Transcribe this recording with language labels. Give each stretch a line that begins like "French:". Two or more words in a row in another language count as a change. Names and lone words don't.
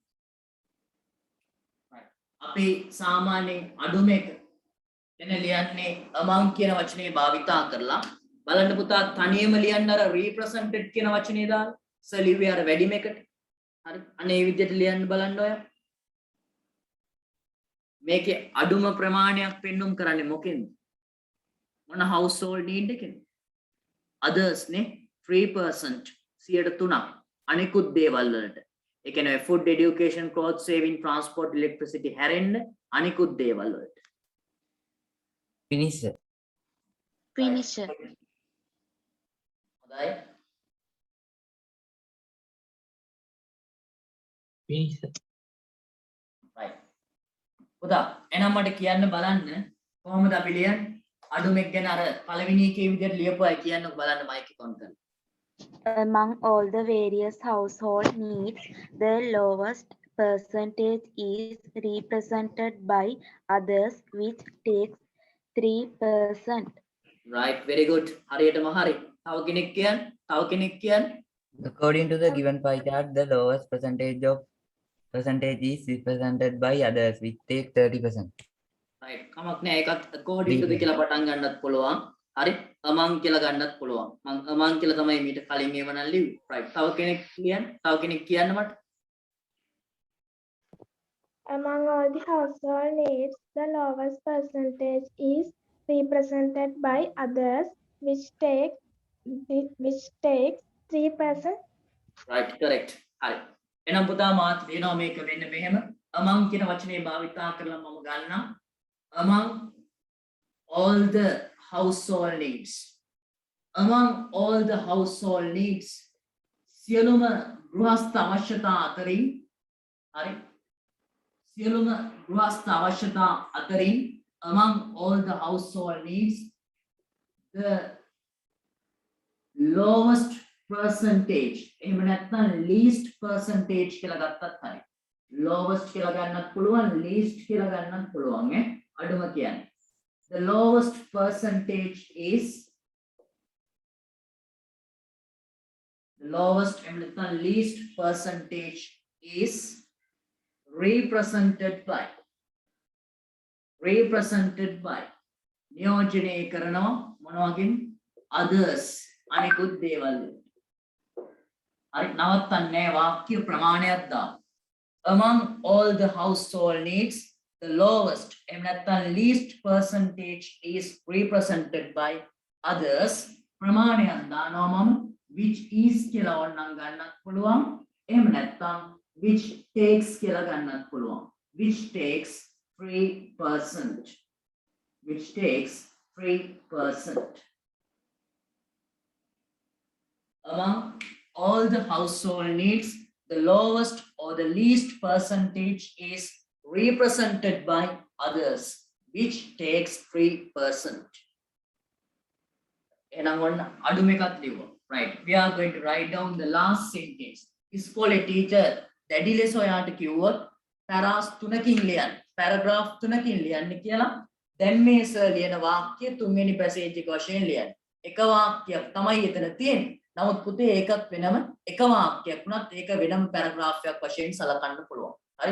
Sinhala: අපි සාමාන්‍යයෙන් අඩුම එක එන ලියන්නේ among කියන වචනේ භාවිතා කරලා බලන්න පුතා තනියම ලියන්න අර represented කියන වචනේ දාලා සලිව්වේ අර වැඩිම එකට හරි අනේ මේ විදිහට ලියන්න බලන්න ඔය මේකේ අඩුම ප්‍රමාණයක් පෙන්눔 කරන්නේ මොකෙන්ද මොන
English: household need
Sinhala: එකෙන්ද others නේ 3% 3% අනිකුත් දේවල් වලට ඒ කියන්නේ
English: food education clothes saving transport electricity
Sinhala: හැරෙන්න අනිකුත් දේවල් වලට finish හොඳයි right පුතා එහෙනම් මට කියන්න බලන්න කොහොමද අපි ලියන්නේ අඩුමෙක් ගැන අර පළවෙනි එකේ විදිහට ලියපුවා කියන්නකෝ බලන්න මයික් එක ඔන් කරලා
English: Among all the various household needs, the lowest percentage is represented by others, which takes 3%. right very good
Sinhala: හරියටම හරි තව කෙනෙක් කියන්න
English: According to the given pie chart, the lowest percentage is represented by others, which take 30%.
Sinhala: right කමක් නෑ ඒකත්
English: according to
Sinhala: කියලා පටන් ගන්නත් පුළුවන් හරි among කියලා ගන්නත් පුළුවන් මම among කියලා තමයි මීට කලින් ඒව නම් ලිව්වේ right තව කෙනෙක් කියන්න මට
English: Among all the household needs, the lowest percentage is represented by others, which takes 3%. right correct
Sinhala: හරි එහෙනම් පුතා මාත් ලියනවා මේක වෙන්න මෙහෙම among කියන වචනේ භාවිතා කරලා මම ගන්නම්
English: among all the household needs
Sinhala: සියලුම ගෘහස්ත අවශ්‍යතා අතරින් හරි සියලුම ගෘහස්ත අවශ්‍යතා අතරින්
English: among all the household needs the lowest percentage
Sinhala: එහෙම නැත්නම්
English: least percentage
Sinhala: කියලා ගත්තත් හරි
English: lowest
Sinhala: කියලා ගන්නත් පුළුවන්
English: least
Sinhala: කියලා ගන්නත් පුළුවන් අඩුම කියන්නේ
English: the lowest percentage is least percentage is represented by
Sinhala: නියෝජනය කරනවා මොනවකින් others අනිකුත් දේවල් හරි නවත්තන්නේ වාක්‍ය ප්‍රමාණයක් දාන්න among
English: all the household needs the lowest
Sinhala: එහෙම නැත්නම්
English: least percentage is represented by others
Sinhala: ප්‍රමාණයක් දානවා මම
English: which is
Sinhala: කියලා ඕනනම් ගන්නත් පුළුවන් එහෙම නැත්නම්
English: which takes
Sinhala: කියලා ගන්නත් පුළුවන්
English: which takes 3% which takes 3% among all the household needs the lowest or the least percentage is represented by others which takes 3%.
Sinhala: එහෙනම් ඔන්න අඩුම එකක් ලියුවා.
English: Right, we are going to write down the last sentence.
Sinhala: ඉස්කෝලේ teacher දැඩි ලෙස ඔයාට කිව්වොත් පැරාස් 3කින් ලියන්න. paragraph 3කින් ලියන්න කියලා දැන් මේ සර් ලියන වාක්‍ය තුන්වෙනි පැසේජ් එක වශයෙන් ලියන්න. එක වාක්‍යයක් තමයි එතන තියෙන්නේ. නමුත් පුතේ ඒකත් වෙනම එක වාක්‍යයක් වුණත් ඒක වෙනම paragraph එකක් වශයෙන් සලකන්න පුළුවන්. හරි?